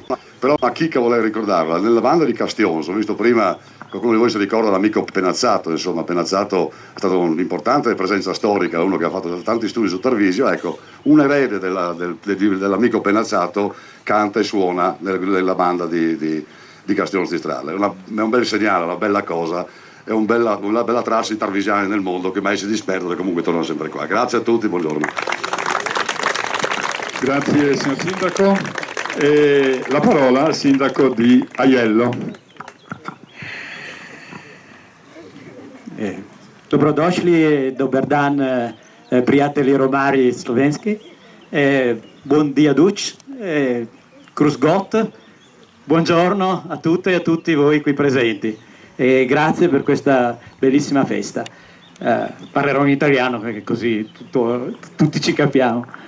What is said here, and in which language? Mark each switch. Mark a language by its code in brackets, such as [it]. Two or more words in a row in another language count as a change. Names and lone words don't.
[it] Però una chicca volevo ricordarla, nella banda di Castions, ho visto prima, qualcuno di voi si ricorda l'amico Penazzato, insomma Penazzato è stato un'importante presenza storica, uno che ha fatto tanti studi su Tarvisio, ecco, un erede dell'amico Penazzato canta e suona nella banda di Castions di Strada, è un bel segnale, una bella cosa, è una bella traccia di tarvisiani nel mondo che mai si disperdono e comunque tornano sempre qua. Grazie a tutti, buongiorno. Grazie signor Sindaco. La parola al Sindaco di Aiello. [sl] Dobrodošli, dober dan, prijatelji romari slovenski. [fur] Buon dia duc, [de] Kruz Got, [it] buongiorno a tutte e a tutti voi qui presenti. E grazie per questa bellissima festa. Parlerò in italiano perché così tutti ci capiamo.